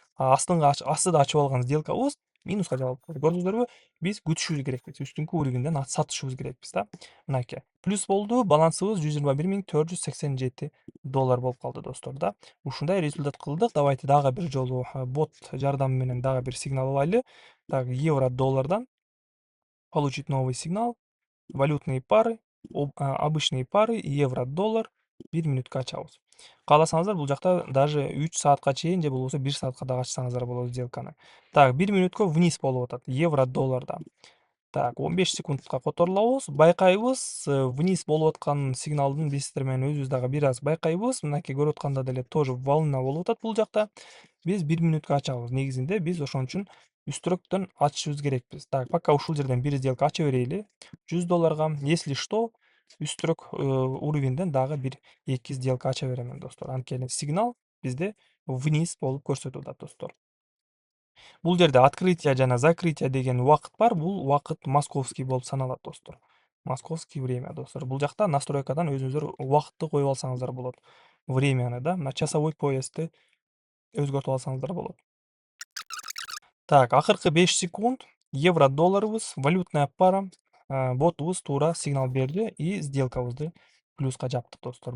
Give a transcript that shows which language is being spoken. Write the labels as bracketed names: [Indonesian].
[Kyrgyz] Астыда ачып алган сделкабыз минуска жабылып калды. Көрдүңүздөрбү? Биз күтүшүбүз керекпиз. Үстүнкү уровеньден сатышыбыз керекпиз да. Мынакей. Плюс болду. Балансыбыз $121,487 болуп калды достор да. Ушундай результат кылдык. Давайте дагы бир жолу бот жардамы менен дагы бир сигнал алайлы. [Russian] Так, евро доллардан получить новый сигнал. Валютные пары, обычные пары, евро доллар [Kyrgyz] 1 минутка ачабыз. Кааласаңыздар бул жакта даже 3 саатка чейин же болбосо 1 саатка дагы ачсаңыздар болот сделканы. Так, 1 минутка вниз болуп атат евро доллардан. Так, 15 секундка которулабыз, байкайбыз. Вниз болуп аткан сигналдын биз сиздер менен өзүбүз дагы бир аз байкайбыз. Мынакей көрүп атканда деле тоже волна болуп атат бул жакта. Биз 1 минутка ачабыз. Негизинде биз ошон үчүн үстүрөктөн ачышыбыз керекпиз. Так, пока ушул жерден бир сделка ача берели. $100. [Russian] Если что, [Kyrgyz] үстүрөк уровеньден дагы бир 2 сделка ача берем достор. Анткени сигнал бизде вниз болуп көрсөтүп атат достор. Бул жерде открытие жана закрытие деген убакыт бар. Бул убакыт московский болуп саналат достор. [Russian] Московский время достор. [Kyrgyz] Бул жакта настройкадан өзүңүздөр убакытты коюп алсаңыздар болот. Времяны да, мына часовой поясты өзгөртүп алсаңыздар болот. Так, акыркы 5 секунд. Евро долларыбыз, валютная пара. Ботубуз туура сигнал берди и сделкабызды плюска жаптык достор.